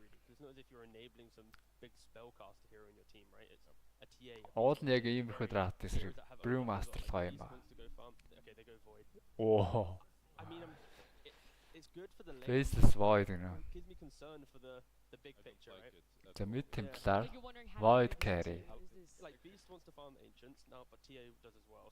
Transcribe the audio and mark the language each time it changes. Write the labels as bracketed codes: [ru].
[en] It's not as if you're enabling some big spellcaster hero in your team, right? It's a TA. [mn] Уул нь яг иймэрхүү драфт эсрэг Brewmaster л гоё юм ба. [en] Okay, they go void. Оо. I mean, it's good for the lane. [mn] Faceless void гэнэ. [en] Gives me concern for the big picture, right? The mid Templar void carry. Like Beast wants to farm ancients now, but TA does as well.